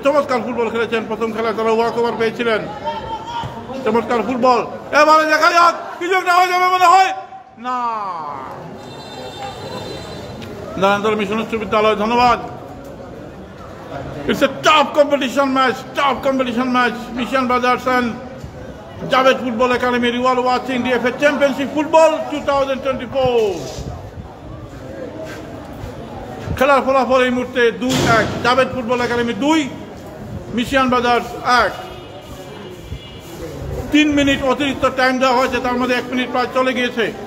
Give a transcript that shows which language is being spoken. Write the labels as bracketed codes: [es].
[bn] চমৎকার ফুটবল খেলেছেন, প্রথম খেলায় তারা ওয়াক ওভার পেয়েছিলেন। চমৎকার ফুটবল, এবারে দেখা যাক কিছু একটা হয়ে যাবে মনে হয় না। নারায়ণতলা মিশন উচ্চ বিদ্যালয় ধন্যবাদ। [en] it's a tough competition match, [bn] মিশিয়ান বাজার and Javed football academy. [en] You are watching DFA Championship Football 2024। [bn] খেলার ফলাফল এই মুহূর্তে 2-1, জাভেদ ফুটবল একাডেমি 2, মিশিয়ান বাজার 1। 3 মিনিট অতিরিক্ত টাইম দেওয়া হয়েছে, তার মধ্যে 1 মিনিট প্রায় চলে গিয়েছে।